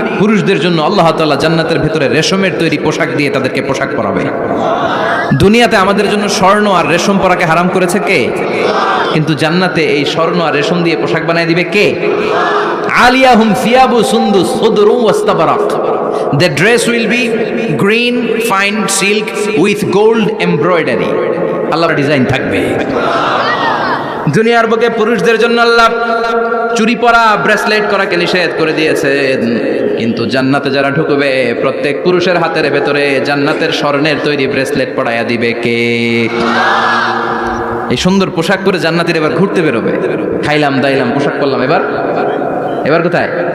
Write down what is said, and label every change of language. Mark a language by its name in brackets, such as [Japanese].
[Bangla] পুরুষদের জন্য আল্লাহ তাআলা জান্নাতের ভেতরে রেশমের তৈরি পোশাক দিয়ে তাদেরকে পোশাক পরাবে। দুনিয়াতে আমাদের জন্য স্বর্ণ আর রেশম পরাকে হারাম করেছে কে? কিন্তু জান্নাতে এই স্বর্ণ আর রেশম দিয়ে পোশাক বানিয়ে দিবে কে? [Arabic] আলিয়াহুম সিয়াবু সুন্দুস খুদরু ওয়াস্তাবরাক। [English] The dress will be green fine silk with gold embroidery. [Bangla] আল্লাহর ডিজাইন থাকবে। দুনিয়ার বুকে পুরুষদের জন্য আল্লাহ চুরি পরা, ব্রেসলেট করাকে নিষেধ করে দিয়েছেন, কিন্তু জান্নাতে যারা ঢুকবে প্রত্যেক পুরুষের হাতের ভেতরে জান্নাতের স্বর্ণের তৈরি ব্রেসলেট পরাইয়া দিবে কে? এই সুন্দর পোশাক পরে জান্নাতীরা এবার ঘুরতে বেরোবে। খাইলাম দাইলাম পোশাক পরলাম, এবার কোথায়?